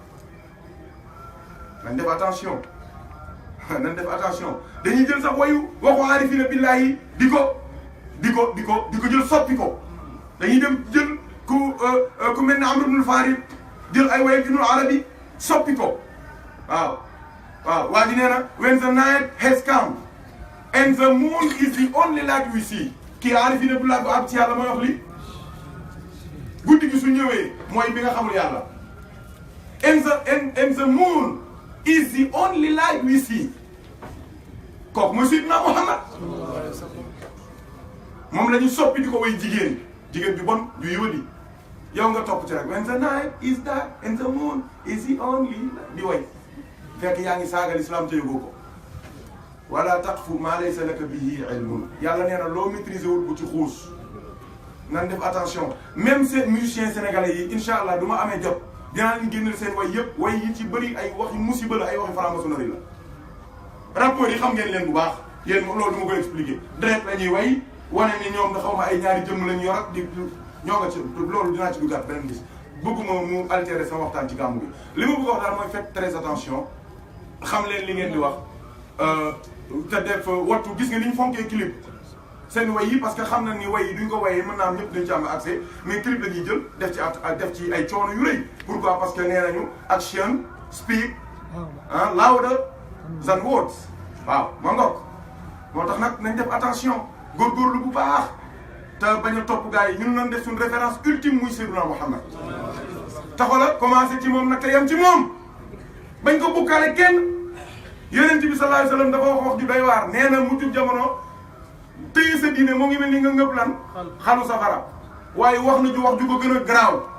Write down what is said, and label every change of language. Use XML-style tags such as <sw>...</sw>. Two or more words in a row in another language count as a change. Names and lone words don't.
<wo>nañ def attention dañuy jël sax wayu waxu</wo> <ar>aarifina billahi</ar> <wo>di di ko jël soppi ko dañuy dem jël ku mel ne Amr ibn Farid jël ay way Ibn Arabi soppi ko waaw waa ji nee na</wo> <en>when the night has come and the moon is the only light we see</en> <wo>kii aarifina bu laa ab ci yàlla mooy wax li guddi gi su ñëwee mooy bi nga xamul yàlla</wo> <en>and the moon is the only light we see</en> <wo>kooku mooy Seydina Muhammad moom la ñu soppi di ko way jigéen bi bon ju yóodi yow nga topp ci rek</wo> <en>when the night is dark and the moon is the only</en> <wo>di way fekk yaa ngi saagal islam te yóbboo ko wala</wo> <ar>taqfu maa laysa laka bihi ilmun</ar> <wo>yàlla nee na loo maîtriser wul bu ci xuus nan def attention même seen</wo> <fr>musiciens sénégalais</fr> <wo>yi</wo> <ar>incha allah</ar> <wo>du ma amee jot dinaa leen génneel seen way yëpp way yi ci bëri ay waxi musiba la ay waxi franc-maçonnerie la rapport yi xam ngeen leen bu baax yéen loolu du ma koy expliquer direct la ñuy way wane ni ñoom da xaw ma ay ñaari jëmm lañ yor ak di ñoo nga ci loolu dinaa ci duggaat beneen gis bëgguma mu altérer sama waxtaan ci gàmmu bi li ma bëgg a wax daal mooy</wo> <fr>faites très attention</fr> <wo>xam leen li ngeen di wax te def wattu gis nga ni ñu fonkee clip seen way yi parce que xam na ni way yi duñ ko wayee mën naa am ñëpp dañ ci am accès mais clip la ñuy jël def ci ay coono yu rëy pourquoi parce que nee nañu</wo> <en>action speak louder than words</en> <wo>waaw ma ngoog moo tax nag nañ def attention góorgóorlu bu baax te bañ a topp gars yi ñun nañ def suñu référence ultime muy Seydina Muhammad taxala commencé ci moom nag te yem ci moom bañ ko bukkaale kenn yonent bi</wo> <ar>sallallahu alayhi wasallam</ar> <wo>dafa wax ju doy waar nee na mujjub jamono téye sa diine moo ngi mel ni nga ngëb lan xalu safara waaye wax na ju ko gën a garaaw</wo>